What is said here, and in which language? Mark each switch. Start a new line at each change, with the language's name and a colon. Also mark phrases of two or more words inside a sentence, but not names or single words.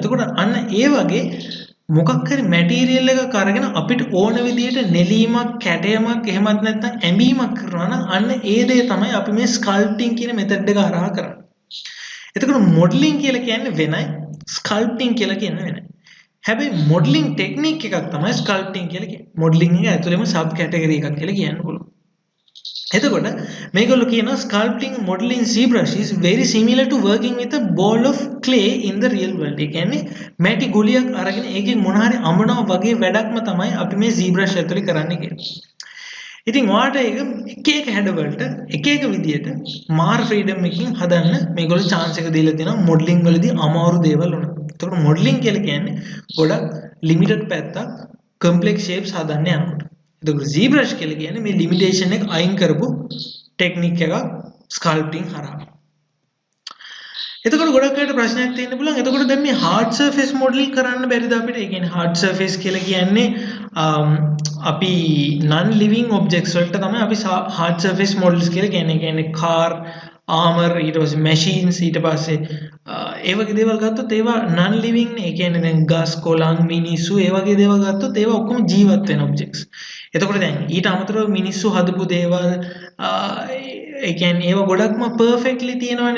Sinhala: එතකොට අන්න ඒ වගේ මොකක් හරි මැටීරියල් එකක් අරගෙන අපිට ඕන විදිහට නෙලීමක් කැටයමක් එහෙමත් නැත්නම් ඇඹීමක් කරනවා නම් අන්න ඒ දේ තමයි අපි මේ ස්කල්ප්ටිංగ్ කියන මෙතඩ් එක හරහා කරන්නේ. එතකොට මොඩලින් කියලා කියන්නේ වෙනයි ස්කල්ප්ටිං කියලා කියන්නේ වෙනයි. හැබැයි
English: modeling technique
Sinhala: එකක් තමයි ස්කල්ප්ටිං කියලා කියන්නේ. මොඩලින් එක ඇතුළේම
English: sub category
Sinhala: එකක් කියලා කියන්න පුළුවන්. එතකොට මේගොල්ලෝ කියනවා
English: sculpting modeling ZBrush is very similar to working with a ball of clay in the real world.
Sinhala: ඒ කියන්නේ මැටි ගුලියක් අරගෙන ඒකෙන් මොන හරි අඹනවා වගේ වැඩක්ම තමයි අපි මේ ZBrush ඇතුලේ කරන්නේ කියලා. ඉතින් ඔයාලට ඒක එක හැඩවලට එක විදියට මාර් ෆ්‍රීඩම් එකකින් හදන්න මේගොල්ලෝ chance එක දීලා තියෙනවා modeling වලදී අමාරු දේවල් උනත්. එතකොට modeling කියලා කියන්නේ ගොඩක් limited පැත්තක්
English: complex shapes
Sinhala: හදන්න යනකොට. එතකොට ZBrush කියලා කියන්නේ මේ limitation එක අයින් කරපු ටෙක්නික් එකක් sculpting හරහා. එතකොට ගොඩක් අයට ප්‍රශ්නයක් තියෙන්න පුළුවන්. එතකොට දැන් මේ
English: hard surface model
Sinhala: කරන්න බැරිද අපිට? ඒ කියන්නේ
English: hard surface
Sinhala: කියලා කියන්නේ අපි
English: non living objects
Sinhala: වලට තමයි අපි
English: hard surface models
Sinhala: කියලා කියන්නේ. ඒ කියන්නේ
English: car, armor,
Sinhala: ඊට පස්සේ machines, ඊට පස්සේ ඒ වගේ දේවල් ගත්තොත් ඒවා
English: non living
Sinhala: නේ. ඒ කියන්නේ දැන් ගස්, කොළන්, මිනිස්සු ඒ වගේ දේවල් ගත්තොත් ඒවා ඔක්කොම ජීවත් වෙන objects. එතකොට දැන් ඊට අමතරව මිනිස්සු හදපු දේවල් ඒ කියන්නේ ඒව ගොඩක්ම පර්ෆෙක්ට්ලි තියෙනවනේ.